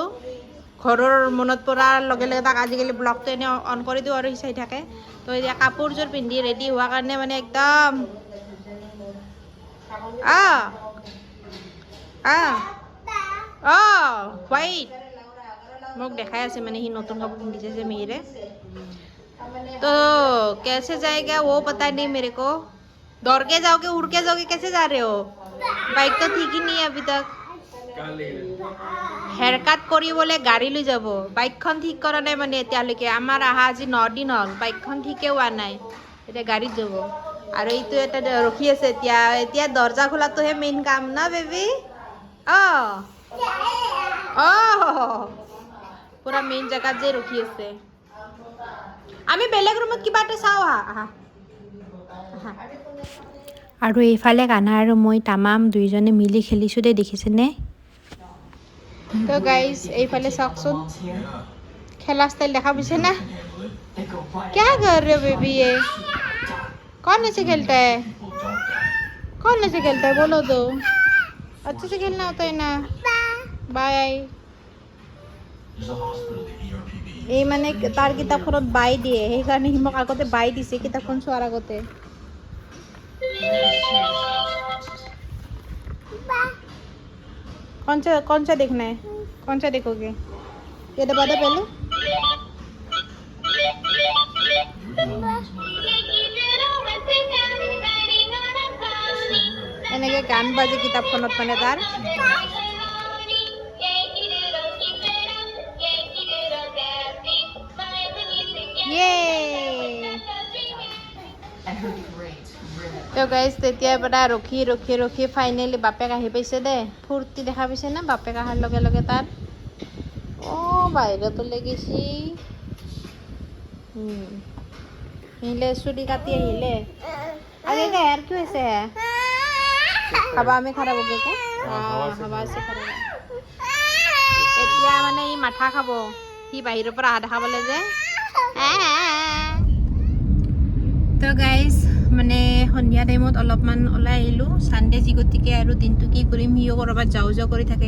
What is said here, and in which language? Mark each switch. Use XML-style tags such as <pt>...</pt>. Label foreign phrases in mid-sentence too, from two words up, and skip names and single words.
<as>ঘৰৰ মনত পৰাৰ লগে লগে তাক আজিকালি ব্লগটো এনেই অন কৰি দিওঁ আৰু সি চাই থাকে। তো এতিয়া কাপোৰযোৰ পিন্ধি ৰেডি হোৱাৰ কাৰণে মানে একদম হোৱাইট মোক দেখাই আছে মানে সি নতুন কাপোৰ পিন্ধিছে যে মিহিৰে।</as> <hi>तो कैसे जाएगा वो पता नहीं मेरे को। दौड़ के जाओगे, उड़ के जाओगे, कैसे जा रहे हो? बाइक तो ठीक ही नहीं है अभी तक।</hi> <en>hair cut</en> <as>কৰি বোলে গাড়ী লৈ যাব। বাইকখন ঠিক কৰা নাই মানে এতিয়ালৈকে। আমাৰ আহা আজি 9 দিন হ'ল, বাইকখন ঠিকে হোৱা নাই। এতিয়া গাড়ীত যাব আৰু এইটো এটা ৰখি আছে। এতিয়া দৰ্জা খোলাটোহে মেইন কাম না বেবী? পুৰা মেইন জেগাত যে ৰখি আছে। আমি বেলেগ ৰুমত কিবা এটা চাওঁ। আৰু এইফালে কানা আৰু মই তামাম দুইজনে মিলি খেলিছোঁ দেই, দেখিছেনে? তো গাইজ এইফালে চাওকচোন, খেলা ষ্টাইল দেখা পাইছে না?</as> <hi>क्या कर रहे हो बेबी? ये कौन ऐसे खेलता है? कौन ऐसे खेलता है? बोलो तो, अच्छे से खेलना होता है ना। बाय।</hi> <as>এই মানে তাৰ কিতাপখনত বাই দিয়ে, সেইকাৰণে সি মোক আগতে বাই দিছে কিতাপখন চোৱাৰ আগতে।</as> <hi>कौन सा देखना है? कौन सा देखोगे? ये दबा दो पहले।</hi> <as>এনেকে গান বাজে কিতাপখনত মানে তাৰ। তো গাইজ তেতিয়াৰ পৰা ৰখি ৰখি ৰখি ফাইনেলি বাপেক আহি পাইছে দেই। ফূৰ্তি দেখা পাইছে না বাপেক অহাৰ লগে লগে তাৰ? বাহিৰত ওলাই গৈছি। আহিলে, চুলি কাটি আহিলে।</as> <bn>আগে হেয়ার কি হয়েছে?</bn> <hi>हवा में खराब हो गया क्या? हवा से खराब।</hi> <as>এতিয়া মানে ই মাথা খাব। সি বাহিৰৰ পৰা আহা দেখা পালে যে। তো গাইজ মানে সন্ধিয়া টাইমত অলপমান ওলাই আহিলোঁ চানডে যি, গতিকে আৰু দিনটো কি কৰিম, সিও ক'ৰবাত যাওঁ যাওঁ কৰি থাকে।</as>